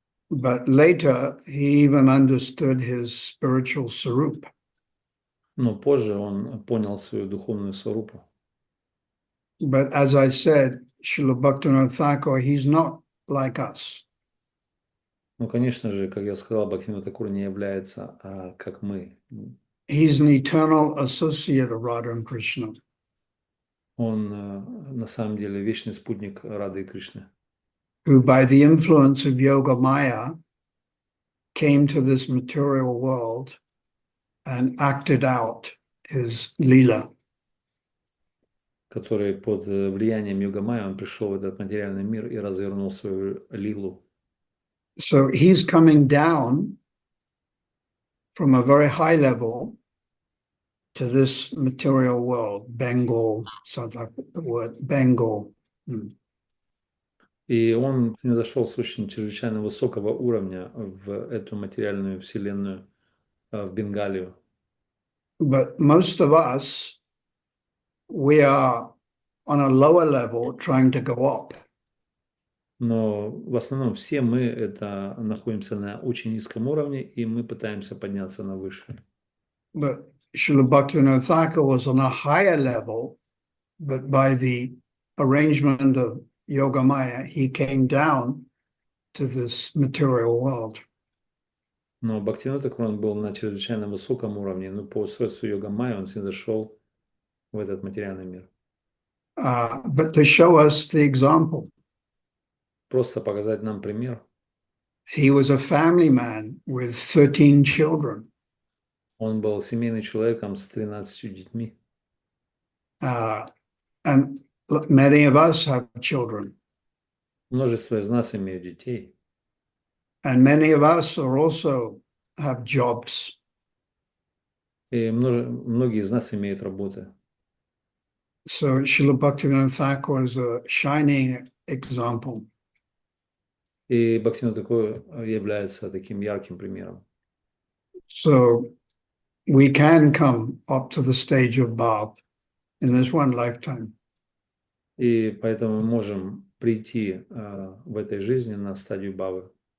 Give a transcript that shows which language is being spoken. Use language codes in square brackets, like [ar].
[en] But later he even understood his spiritual sarup. [ru] Но позже он понял свою духовную сварупу. [en] But as I said, Srila Bhaktivinoda Thakur, he's not like us. [ru] Ну, конечно же, как я сказал, Бхактивинода Thakura не является как мы. [en] He's an eternal associate of Radha and Krishna. [ru] Он на самом деле вечный спутник Рады и Кришны. [en] Who by the influence of Yoga Maya came to this material world and acted out his lila. [ru] Который под влиянием Йога-майя он пришел в этот материальный мир и развернул свою лилу. [en] So he's coming down from a very high level to this material world, Bengal, sounds like the word Bengal. [ru] И он зашел с очень чрезвычайно высокого уровня в эту материальную вселенную, в Бенгалию. [en] But most of us, we are on a lower level trying to go up. [ru] Но в основном все мы находимся на очень низком уровне, и мы пытаемся подняться на выше. [en] But Srila Bhaktivinoda Thakur was on a higher level, but by the arrangement of Yoga Maya, he came down to this material world. [ru] Но Бхактивинода Thakura он был на чрезвычайно высоком уровне, но по устройству Йога-майя он зашел в этот материальный мир. [en] But to show us the example. [ru] Просто показать нам пример. [en] He was a family man with 13 children. [ru] Он был семейным человеком с 13 детьми. [en] And many of us have children. [ru] Множество из нас имеют детей. [en] And many of us are also have jobs. [ru] И многие из нас имеют работы. [en] So Srila Bhaktivinoda Thakur is a shining example. [ru] И Бхактивинода Thakura является таким ярким примером. [en] So we can come up to the stage of bhav in this one lifetime. [ru] И поэтому мы можем прийти в этой жизни на стадию бхавы.